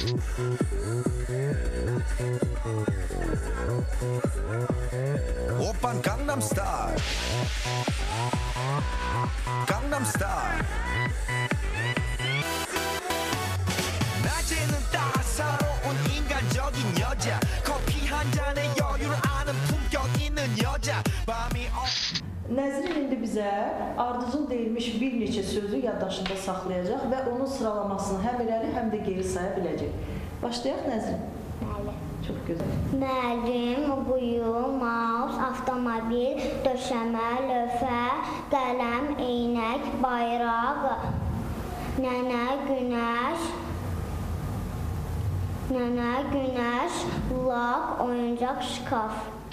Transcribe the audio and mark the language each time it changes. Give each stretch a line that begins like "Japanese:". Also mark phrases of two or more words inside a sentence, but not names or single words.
Korean: Oppan Gangnam Style, Gangnam Style. 낮에는 따사로운 인간적인 여자, 커피 한 잔에 여유를 아는 품격 있는 여자, 밤이
Azerbaijani: Nəzrin indi bizə ardıcıl deyilmiş bir neçə sözü yaddaşında saxlayacaq və onun sıralamasını həm irəli, həm də geri saya biləcək. Başlayaq Nəzrin. Bəli. Çox gözəl. Müəllim, quyu, maus, avtomobil, döşəmə, lövhə, qələm, eynək, bayraq, nənə, günəş, lak, oyuncaq, şkaf.